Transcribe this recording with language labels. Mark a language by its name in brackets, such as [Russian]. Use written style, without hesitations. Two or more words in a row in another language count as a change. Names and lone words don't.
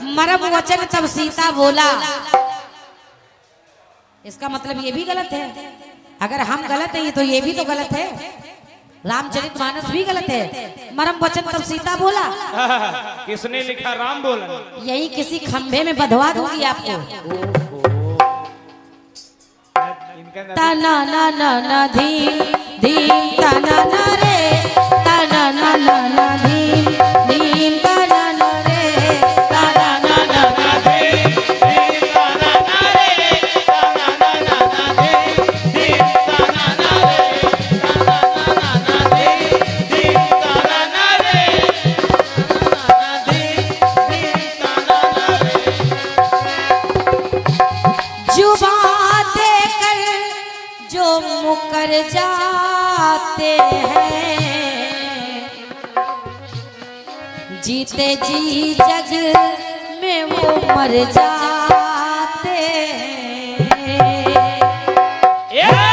[Hindi] मरम वचन तब सीता बोला? इसका मतलब ये भी गलत है। अगर हम गलत है तो ये भी तो गलत है। रामचरितमानस भी गलत है। मरम वचन तब सीता बोला, किसने लिखा? राम बोला। यही किसी खंभे में बधवा दूंगी आपको। तना ना ना ना धीम धीम तना ना रे, तना ना ना ना धीम धीम तना ना रे, तना ना ना ना धीम धीम तना ना रे, तना ना ना ना धीम धीम तना ना रे, तना ना ना ना धीम धीम तना ना रे, तना ना धीम धीम तना ना रे। जुबान देकर जो मुकर जाते हैं, जीते जी जग में वो मर जाते हैं।